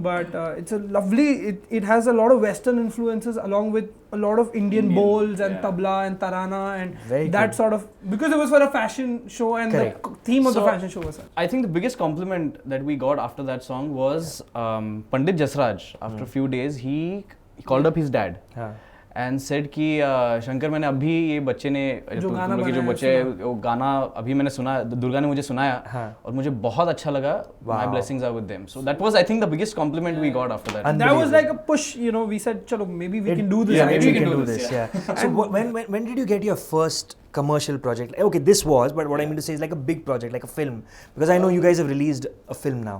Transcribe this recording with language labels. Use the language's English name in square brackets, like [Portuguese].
[English] But it's a lovely, it has a lot of Western influences along with a lot of Indian bowls and tabla and tarana and very that sort of, because it was for a fashion show and the theme of the fashion show was that. I think the biggest compliment that we got after that song was Pandit Jasraj. After a few days, he called up his dad and said [Hindi] कि शंकर मैंने अभी ये बच्चे ने जो गाना तुम लोग के जो बनाया बच्चे वो गाना अभी मैंने सुना, दुर्गा ने मुझे सुनाया और मुझे बहुत अच्छा लगा. [English] My blessings are with them. So that was, I think, the biggest compliment we got after that. And that was like a push, you know. We said, "Chalo, maybe we can do this." Yeah, maybe we can do this. Yeah. So when did you get your first commercial project? Okay, this was, but what I mean to say is like a big project, like a film, because I know you guys have released a film now.